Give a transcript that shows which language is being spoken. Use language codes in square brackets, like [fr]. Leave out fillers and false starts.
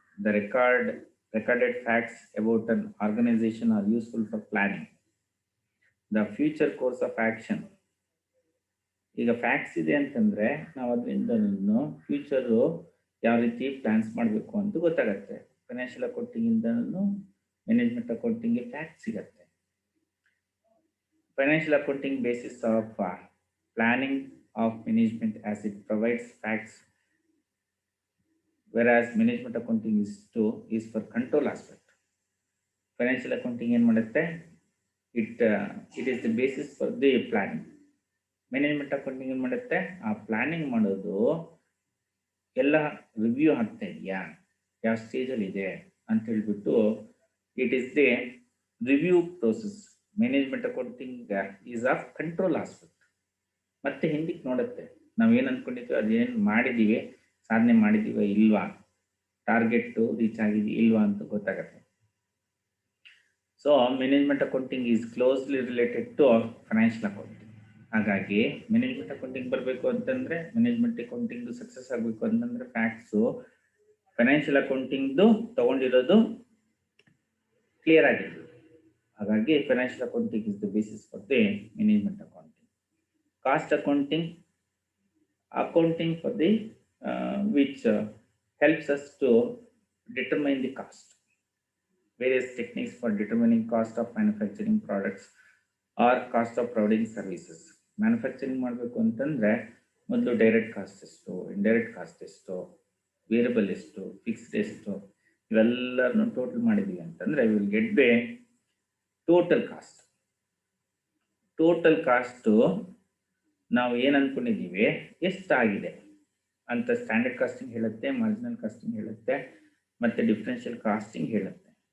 [en] The recorded facts about an organization are useful for planning. The future course of action. [kn] ಈಗ facts ಇದೆ ಅಂತಂದರೆ ನಾವು ಅದರಿಂದ future ಯಾವ ರೀತಿ ಪ್ಲಾನ್ಸ್ ಮಾಡಬೇಕು ಅಂತ ಗೊತ್ತಾಗತ್ತೆ. ಫೈನಾನ್ಷಿಯಲ್ ಅಕೌಂಟಿಂಗಿಂದನೂ ಮ್ಯಾನೇಜ್ಮೆಂಟ್ ಅಕೌಂಟಿಂಗ್ಗೆ ಫ್ಯಾಕ್ಟ್ಸ್ ಸಿಗತ್ತೆ. [en] Financial accounting basis of planning of management as it provides facts, whereas management accounting is for control aspect. Financial accounting [kn] ಏನು ಮಾಡುತ್ತೆ, [en] it is the basis for the planning. [kn] Management accounting ಏನು ಮಾಡುತ್ತೆ, ಆ planning ಮಾಡೋದು ಎಲ್ಲ review ಆಗ್ತಾ ಇದೆಯಾ, ಯಾವ ಸ್ಟೇಜಲ್ಲಿ ಇದೆ ಅಂತ ಹೇಳ್ಬಿಟ್ಟು [en] It is the review process. Management accounting is of control aspect. [kn] ಮತ್ತೆ ಹಿಂದಕ್ಕೆ ನೋಡುತ್ತೆ, ನಾವೇನು ಅಂದ್ಕೊಂಡಿದ್ವಿ ಅದೇನು ಮಾಡಿದ್ದೀವಿ, ಸಾಧನೆ ಮಾಡಿದ್ದೀವ ಇಲ್ವಾ, ಟಾರ್ಗೆಟ್ಟು ರೀಚ್ ಆಗಿದೆಯಾ ಇಲ್ವಾ ಅಂತ ಗೊತ್ತಾಗುತ್ತೆ. [en] So management accounting is closely related to financial accounting. [kn] ಹಾಗಾಗಿ ಮ್ಯಾನೇಜ್ಮೆಂಟ್ ಅಕೌಂಟಿಂಗ್ ಬರಬೇಕು ಅಂತಂದರೆ, ಮ್ಯಾನೇಜ್ಮೆಂಟ್ ಅಕೌಂಟಿಂಗ್ ಸಕ್ಸಸ್ ಆಗಬೇಕು ಅಂತಂದರೆ ಫ್ಯಾಕ್ಟ್ಸು ಫೈನಾನ್ಷಿಯಲ್ ಅಕೌಂಟಿಂಗ್ದು ತೊಗೊಂಡಿರೋದು ಕ್ಲಿಯರ್ ಆಗಿರ್ಬೇಕು. ಹಾಗಾಗಿ [en] Financial accounting is the basis for the management accounting. Cost accounting for the which helps us to determine the cost. Various techniques for determining cost of manufacturing products or cost of providing services. [kn] Manufacturing ಮಾಡಬೇಕು ಅಂತಂದರೆ ಮೊದಲು direct cost ಎಷ್ಟು, indirect cost ಎಷ್ಟು, variable ಎಷ್ಟು, fixed ಎಷ್ಟು, ಇವೆಲ್ಲರನ್ನು total ಮಾಡಿದ್ದೀವಿ ಅಂತಂದರೆ [en] Will get the total cost. [kn] Total cost ನಾವು ಏನು ಅಂದ್ಕೊಂಡಿದ್ದೀವಿ ಎಷ್ಟಾಗಿದೆ ಅಂತ ಸ್ಟ್ಯಾಂಡರ್ಡ್ ಕಾಸ್ಟಿಂಗ್ ಹೇಳುತ್ತೆ, ಮಾರ್ಜಿನಲ್ ಕಾಸ್ಟಿಂಗ್ ಹೇಳುತ್ತೆ, ಮತ್ತು ಡಿಫ್ರೆನ್ಷಿಯಲ್ ಕಾಸ್ಟಿಂಗ್ ಹೇಳುತ್ತೆ.